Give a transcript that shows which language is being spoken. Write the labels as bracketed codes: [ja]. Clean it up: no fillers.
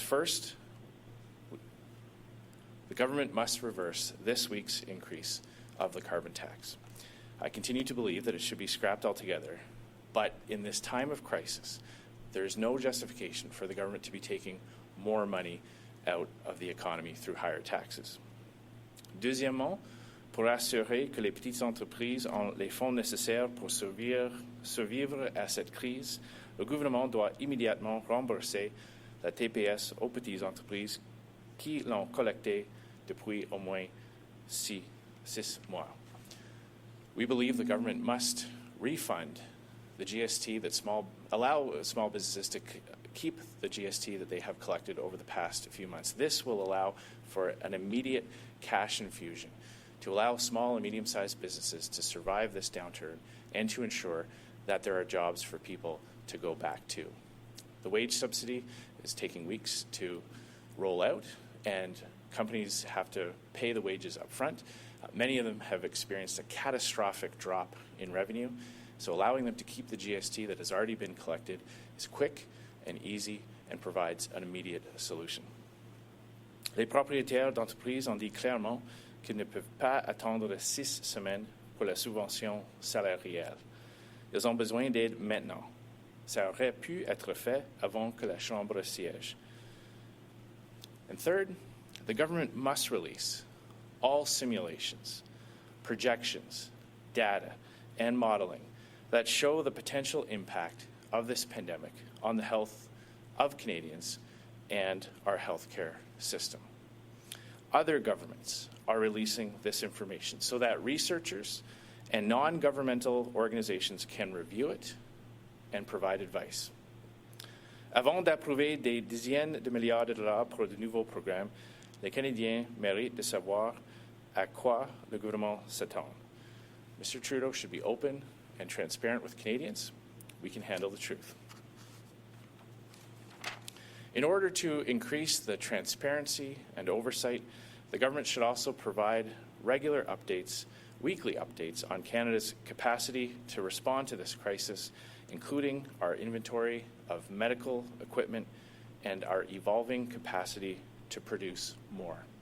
[en] First, the government must reverse this week's increase of the carbon tax. I continue to believe that it should be scrapped altogether, but in this time of crisis, there is no justification for the government to be taking more money out of the economy through higher taxes. [fr] Deuxièmement, pour assurer que les petites entreprises ont les fonds nécessaires pour survivre à cette crise, le gouvernement doit immédiatement rembourser la TPS aux petites entreprises qui l'ont collectée depuis au moins 6 mois. [en] We believe the government must refund the GST that allow small businesses to keep the GST that they have collected over the past few months. This will allow for an immediate cash infusion to allow small and medium-sized businesses to survive this downturn and to ensure that there are jobs for people to go back to. The wage subsidy is taking weeks to roll out, and companies have to pay the wages up front. Many of them have experienced a catastrophic drop in revenue, so allowing them to keep the GST that has already been collected is quick and easy and provides an immediate solution. [fr] Les propriétaires d'entreprises ont dit clairement qu'ils ne peuvent pas attendre 6 semaines pour la subvention salariale. Ils ont besoin d'aide maintenant. Ça aurait pu être fait avant que la Chambre siège. [en] And third, the government must release all simulations, projections, data, and modeling that show the potential impact of this pandemic on the health of Canadians and our healthcare system. Other governments are releasing this information so that researchers and non-governmental organizations can review it and provide advice. [fr] Avant d'approuver des dizaines de milliards de dollars pour de nouveaux programmes, les Canadiens méritent de savoir à quoi le gouvernement s'attend. [en] Mr. Trudeau should be open and transparent with Canadians. We can handle the truth. In order to increase the transparency and oversight, the government should also provide regular updates, weekly updates on Canada's capacity to respond to this crisis, including our inventory of medical equipment and our evolving capacity to produce more.